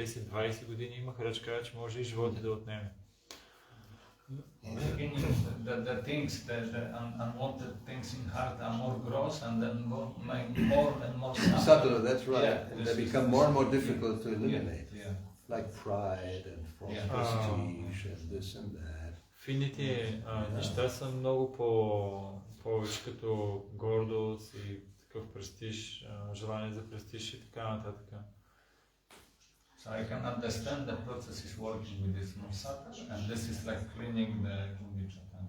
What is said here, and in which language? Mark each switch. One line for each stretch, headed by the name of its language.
Bulgarian: 10-20 години има Махарадж каза, че може и животи да отнеме.
English: In the beginning, the things, the unwanted things in heart are more gross, and then more and more subtle. That's right. Yeah, and they become more and more difficult to eliminate. Yeah. Like pride and false prestige and this and that.
Bulgarian: Фините неща са много повече като гордост и такъв престиж, желание за престиж и така нататък.
English: So I can understand the process is working with this musata, and this is like cleaning the kumbichata.